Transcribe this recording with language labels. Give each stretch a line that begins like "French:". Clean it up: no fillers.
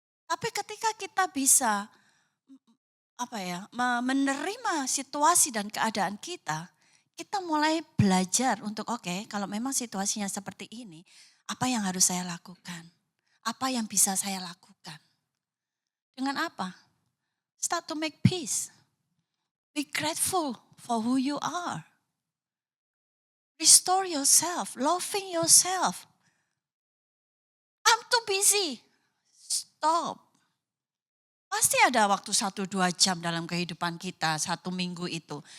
Indonesian: Tapi ketika kita bisa menerima situasi dan keadaan kita, kita mulai belajar untuk kalau memang situasinya seperti ini, apa yang harus saya lakukan? Apa yang bisa saya lakukan? Dengan apa?
English: Start to make peace. Be grateful for who you are. Restore yourself, loving yourself. I'm too busy. Stop.
Indonesian: Pasti ada waktu 1-2 jam dalam kehidupan kita, 1 minggu itu.